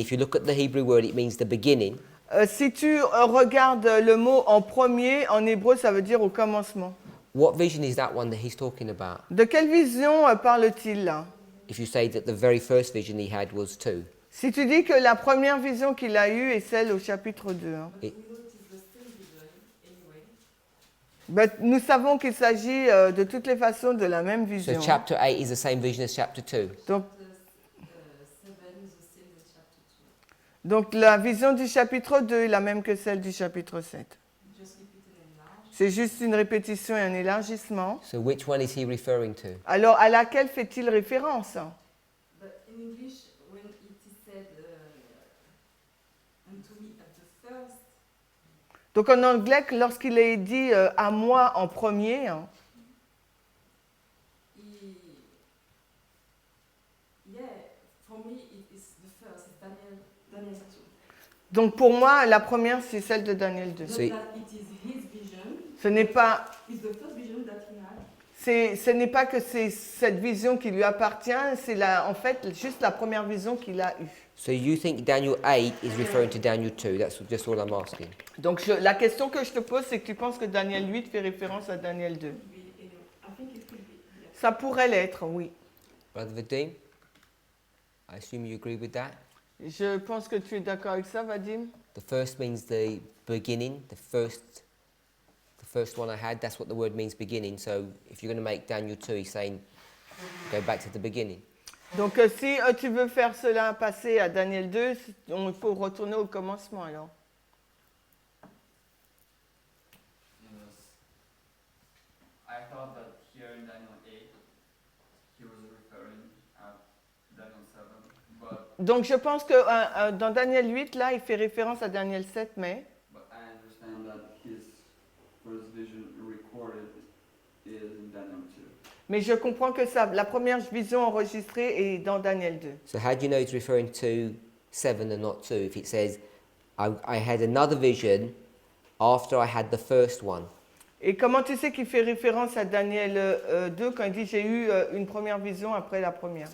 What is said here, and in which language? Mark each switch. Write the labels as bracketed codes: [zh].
[en] If you look at the Hebrew word, it means the beginning. [fr] si tu regardes le mot en premier, en hébreu, ça veut dire au commencement. [en] What vision is that one that he's talking about? [fr] De quelle vision parle-t-il là? [en] If you say that the very first vision he had was 2. [fr] Si tu dis que la première vision qu'il a eue est celle au chapitre 2, hein. [en] It- [fr] Ben, nous savons qu'il s'agit de toutes les façons de la même [en] So vision. chapter 8 is the same vision as chapter 2. [fr] Donc, donc la vision du chapitre 2 est la même que celle du chapitre 7. C'est juste une répétition et un élargissement. [en] So which one is he referring to? [fr] Alors, à laquelle fait-il référence? [en] But in English, when it is said unto me at the first, [fr] Donc en anglais, lorsqu'il est dit à moi en premier, hein, [en] yeah, for me it is the first, it's Daniel 2. [fr] donc pour moi, la première, c'est celle de Daniel 2. [en] Not So- that it is his vision, [fr] Ce n'est pas, [en] it's the first vision that he had. [fr] ce n'est pas que c'est cette vision qui lui appartient, c'est en fait juste la première vision qu'il a eue. [en] So you think Daniel 8 is referring to Daniel 2? That's just all I'm asking. [fr] Donc la question que je te pose, c'est que tu penses que Daniel 8 fait référence à Daniel 2. [en] I think it could be. Yeah. [fr] Ça pourrait l'être, oui. [en] Brother Vadim, I assume you agree with that? [fr] Je pense que tu es d'accord avec ça, Vadim. [en] The first means the beginning, the first one I had, that's what the word means, beginning. So if you're going to make Daniel 2, he's saying, go back to the beginning. [fr] Donc si tu veux faire cela passer à Daniel 2, il faut retourner au commencement alors. [en] I thought that here in Daniel 8, he was referring at Daniel 7, but [fr] Donc je pense que dans Daniel 8, là, il fait référence à Daniel 7, mais [en] I understand that his first vision recorded is in Daniel 2. [fr] je comprends que la première vision enregistrée est dans Daniel 2. [en] So how do you know it's referring to 7 and not 2? If it says, I had another vision after I had the first one. [fr] Et comment tu sais qu'il fait référence à Daniel 2 quand il dit j'ai eu une première vision après la première?